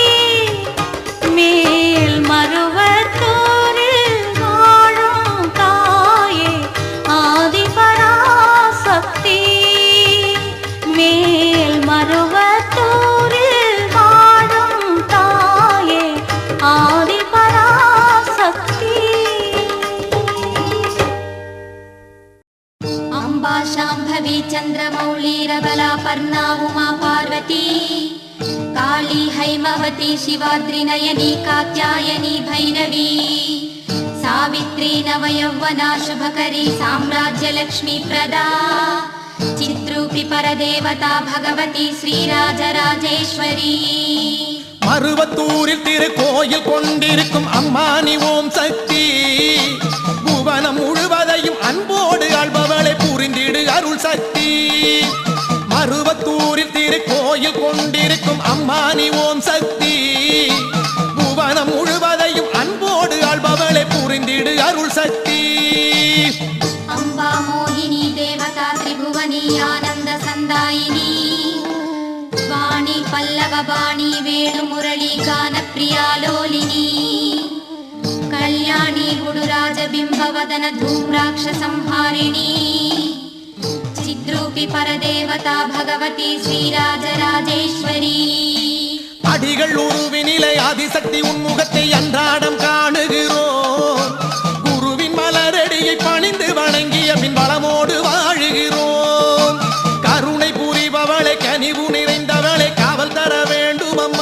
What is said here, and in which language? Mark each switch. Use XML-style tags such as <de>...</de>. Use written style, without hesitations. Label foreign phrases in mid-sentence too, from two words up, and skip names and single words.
<ta>மேல் மருவத்தூரில் வாழும் தாயே ஆதிபராசக்தி மேல் மருவத்தூரில் வாழும் தாயே ஆதிபராசக்தி</ta> <sa>अम्बा शाम्भवी चन्द्रमौळीरबला पर्णा उमा पार्वती काली हैमवती शिवाद्रिनयनी कात्यायनी भैरवी सावित्री नवयौवना शुभकरी साम्राज्यलक्ष्मी प्रदा चित्रूपि परदेवता भगवती श्रीराजराजेश्वरी</sa> <ta>மருவத்தூரில் திருக்கோயில் கொண்டிருக்கும் அம்மானி ஓம் சக்தி புவனம் முழுவதையும் அன்போடு ஆள்பவளை புரிந்திடு அருள் சக்தி மருவத்தூரில் திருக்கோயில் கொண்டிருக்கும் அம்மானி ஓம் சக்தி புவனம் முழுவதையும் அன்போடு ஆள்பவளை புரிந்திடு அருள் சக்தி</ta> <sa>अम्बा मोहिनी देवता त्रिभुवनी आनन्द सन्दायिनी वाणी पल्लव वाणी वेणुमुरली गानप्रिया लोलिनी कल्याणी गुडुराज बिम्बवदन धूम्राक्ष संहारिणी चिद्रूपि परदेवता भगवती श्रीराजराजेश्वरी</sa> <ta>அடிகள் உருவினிலை ஆதிசக்தி உன்முகத்தை அன்றாடம் காணுகிறோம். குருவின் மலரடியை பணிந்து வணங்கிய பின் வளமோடு வாழுகிறோம். கருணை புரிபவளை கனிவு நிறைந்தவளை காவல் தர வேண்டும் அம்மா.</ta>